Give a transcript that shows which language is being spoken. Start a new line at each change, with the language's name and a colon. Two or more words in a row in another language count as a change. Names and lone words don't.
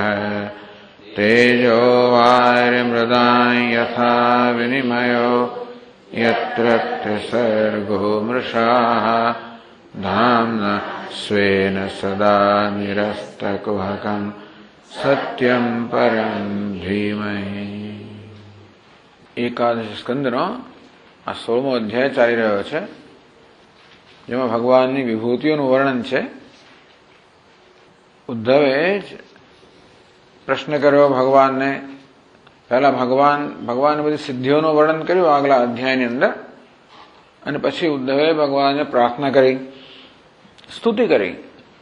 Sanskrit: तेजो वारिमृदां यथा विनिमयो यत्र त्रिसर्गो मृषा धाम्ना स्वेन सदा निरस्तकुहकं सत्यं परं धीमहि।
Gujarati: એકાદશ સ્કંધનો આ 16મો અધ્યાય ચાલી રહ્યો છે, જેમાં ભગવાનની વિભૂતિઓનું વર્ણન છે. ઉદ્ધવે પ્રશ્ન કર્યો ભગવાનને. પહેલા ભગવાનની બધી સિદ્ધિઓનું વર્ણન કર્યું આગલા અધ્યાયની અંદર, અને પછી ઉદ્ધવે ભગવાનને પ્રાર્થના કરી, સ્તુતિ કરી.